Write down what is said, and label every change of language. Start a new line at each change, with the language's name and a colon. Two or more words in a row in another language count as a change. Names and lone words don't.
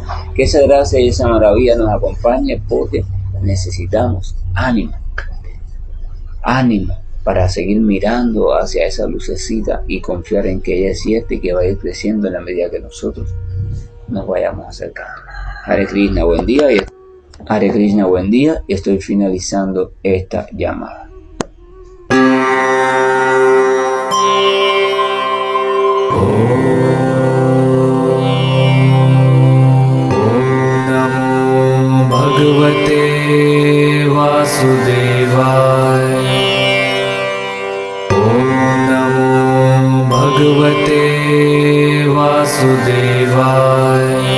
Spanish: Que esa gracia y esa maravilla nos acompañe, porque necesitamos ánimo para seguir mirando hacia esa lucecita y confiar en que ella es cierta y que va a ir creciendo en la medida que nosotros nos vayamos acercando.
Sanskrit: हरे कृष्ण,
Spanish: buen día.
Sanskrit: हरे कृष्ण,
Spanish: buen día. Y estoy finalizando esta llamada.
Sanskrit: भगवते वासुदेवाय। ॐ नमो भगवते वासुदेवाय।